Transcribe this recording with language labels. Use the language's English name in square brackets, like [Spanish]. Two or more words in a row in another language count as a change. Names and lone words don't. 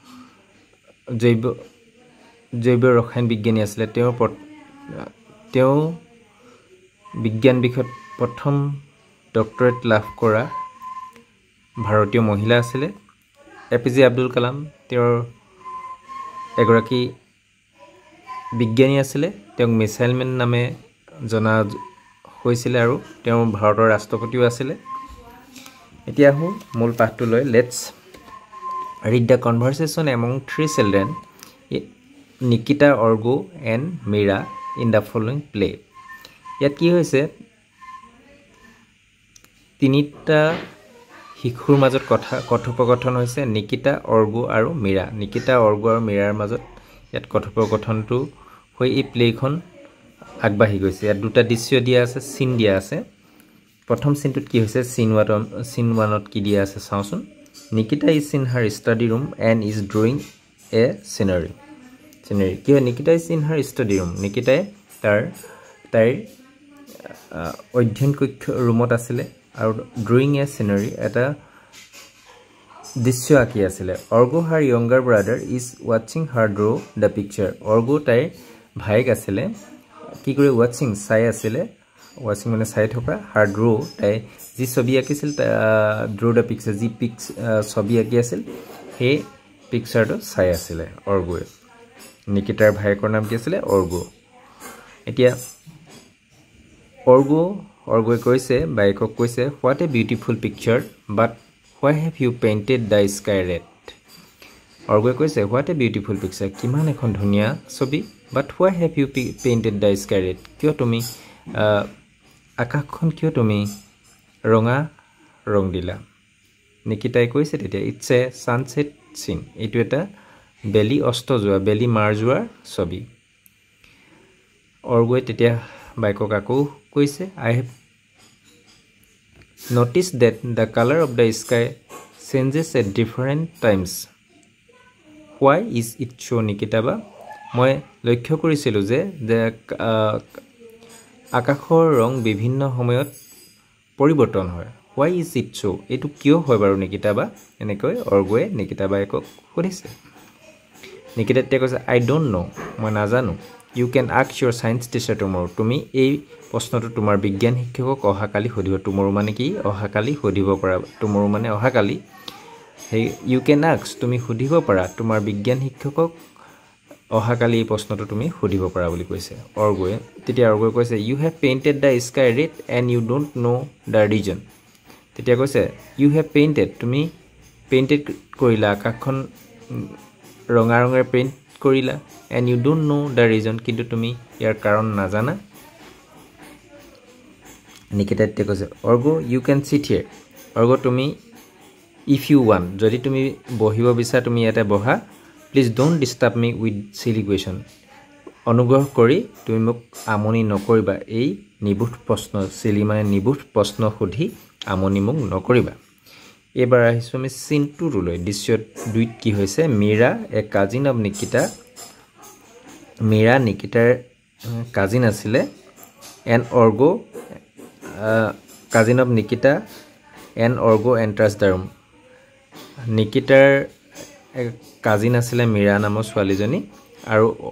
[Assamese] জৈৱ ৰসায়ন বিজ্ঞানী আছিল তেওঁ বিজ্ঞান বিষয়ত প্ৰথম ডক্টৰেট লাভ কৰা ভাৰতীয় মহিলা আছিল এপিজে আব্দুল কালাম তেওঁৰ এগৰাকী বিজ্ঞানী আছিল তেওঁক [English] missile man [Assamese] নামে জনা হৈছিল আৰু তেওঁ ভাৰতৰ ৰাষ্ট্ৰপতিও আছিল এতিয়া হু মূল পাঠটো লৈ [English] let's read the conversation among three children Nikita Orgo and Mira in the following play [Assamese] ইয়াত কি হৈছে তিনিটা শিশুৰ মাজত কথোপকথন হৈছে নিকিতা অৰ্গো আৰু মীৰাৰ মাজত ইয়াত কথোপকথনটো হৈ এই প্লেখন আগবাঢ়ি গৈছে ইয়াত দুটা দৃশ্য দিয়া আছে সিন দিয়া আছে প্ৰথম সিনটোত কি হৈছে সিন 1ত কি দিয়া আছে চাওচোন নিকিতা [English] is in her study room and is drawing a scenery [Assamese] কি হয় নিকিতা [English] is in her study room [Assamese] নিকিতাই তাইৰ অধ্যয়ন কক্ষ ৰুমত আছিল আৰু [English] drawing a scenery [Assamese] এটা দৃশ্য আঁকি আছিল অৰ্গো [English] her younger brother is watching her draw the picture [Assamese] অৰ্গো তাইৰ ভাইক আছিল কি কৰি চাই আছিল watching মানে চাই থকা [English] her draw [Assamese] তাই যি ছবি আঁকিছিল [English] draw the picture [Assamese] যি ছবি আঁকি আছিল সেই পিকচাৰটো চাই আছিল অৰ্গোৱে নিকিতাৰ ভাইকৰ নাম কি আছিল অৰ্গো এতিয়া অৰ্গোৱে কৈছে বাইকক কৈছে [English] what a beautiful picture but why have you painted the sky red [Assamese] অৰ্গোৱে কৈছে [English] what a beautiful picture [Assamese] কিমান এখন ধুনীয়া ছবি [English] but why have you painted the sky red [Assamese] কিয় তুমি আকাশখন কিয় তুমি ৰঙা ৰং দিলা নিকিতাই কৈছে তেতিয়া [English] it's a sunset scene [Assamese] এইটো এটা বেলি অস্ত যোৱা বেলি মাৰ যোৱাৰ ছবি অৰ্গয়ে তেতিয়া বাইকক আকৌ কৈছে [English] I have noticed that the color of the sky changes at different times why is it so nikitaba [Assamese] মই লক্ষ্য কৰিছিলো যে আকাশৰ ৰং বিভিন্ন সময়ত পৰিৱৰ্তন হয় [English] why is it so [Assamese] এটো কিয় হয় বাৰু নিকিতাবা এনেকৈ অৰ্গয়ে নিকিতাবাইক সুধিছে নিকিতাতে কৈছে [English] I don't know [Assamese] মই নাজানো [English] you can ask your science teacher tomorrow [Assamese] তুমি এই প্ৰশ্নটো তোমাৰ বিজ্ঞান শিক্ষকক অহাকালি সুধিব tomorrow মানে কি অহাকালি সুধিব পাৰা tomorrow মানে অহাকালি [English] hey you can ask [Assamese] তুমি সুধিব পাৰা তোমাৰ বিজ্ঞান শিক্ষকক অহাকালি এই প্ৰশ্নটো তুমি সুধিব পাৰা বুলি কৈছে অৰ্গয়ে তেতিয়া অৰ্গয়ে কৈছে [English] you have painted the sky red and you don't know the reason [Assamese] তেতিয়া কৈছে [English] you have painted [Assamese] তুমি পেইন্টেড কৰিলা আকাশখন ৰঙা ৰঙৰে পেইন্ট কৰিলা [English] and you don't know the reason [Assamese] কিন্তু তুমি ইয়াৰ কাৰণ নাজানা নিকিতাতে কৈছে [English] অৰ্গো you can sit here অৰ্গো তুমি if you want [Assamese] যদি তুমি বহিব বিচাৰা তুমি ইয়াতে বহা [English] please don't disturb me with silly question [Assamese] অনুগ্ৰহ কৰি তুমি মোক আমনি নকৰিবা এই নিবুধ প্ৰশ্ন silly মানে নিবুধ প্ৰশ্ন সুধি আমনি মোক নকৰিবা এবাৰ আহিছো আমি সিন 2 লৈ দৃশ্য 2 কি হৈছে মীৰা [English] a cousin of Nikita [Assamese] মীৰা নিকিতাৰ কাজিন আছিলে [English] and Orgo cousin of Nikita and Orgo enters the room [Assamese] নিকিতাৰ কাজিন আছিলে মীৰা নামৰ ছোৱালীজনী আৰু